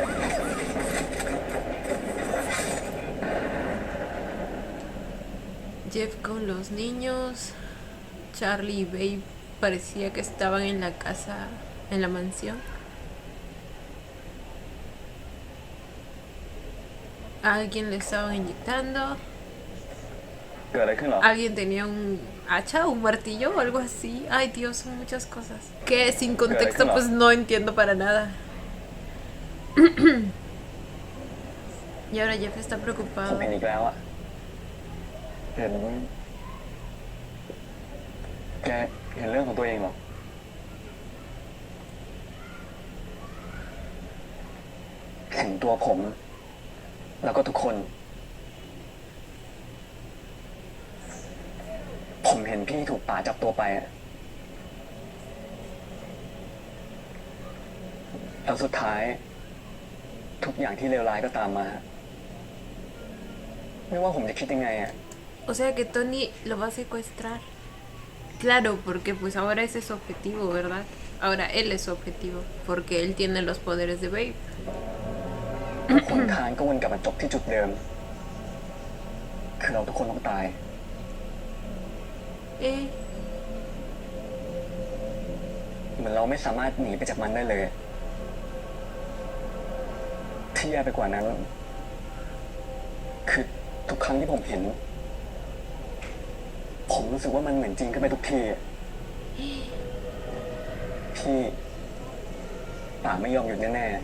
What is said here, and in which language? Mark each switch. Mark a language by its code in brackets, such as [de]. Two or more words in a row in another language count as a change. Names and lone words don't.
[es] Jeff con los niños. Charlie y Babe parecía que estaban en la casa, en la mansión. A alguien le estaban inyectando. [th] เกิดอะไรขึ้นเหรอ [es] Alguien tenía un hacha, un martillo o algo así. Ay, Dios, son muchas cosas. Que sin contexto pues no entiendo para nada. Y ahora Jeff está [th] ผม [es] preocupado. [th] เห็นอีกแล้วอะ เห็น แกเห็นเรื่องของตัวเองเหรอ เห็นตัวผม แล้วก็ทุกคน ผมเห็นพี่ถูกป่าจับตัวไปอะแล้วสุดท้าย ทุกอย่างที่เลวร้ายก็ตามมา ไม่ว่าผมจะคิดยังไงอะ [es] O sea que Tony lo va a secuestrar. Claro, porque pues ahora ese es su objetivo, ¿verdad? Ahora él es su objetivo, porque él tiene los poderes de Babe. [th] ทุกคนทางก็วนกลับมาจบที่จุดเดิม คือเราทุกคนต้องตาย Eh, เหมือนเราไม่สามารถหนีไปจากมันได้เลย ที่แย่ไปกว่านั้น คือทุกครั้งที่ผมเห็น ผมรู้สึกว่ามันเหมือนจริงขึ้นไปทุกทีอะพี่ป่าไม่ยอมหยุดแน่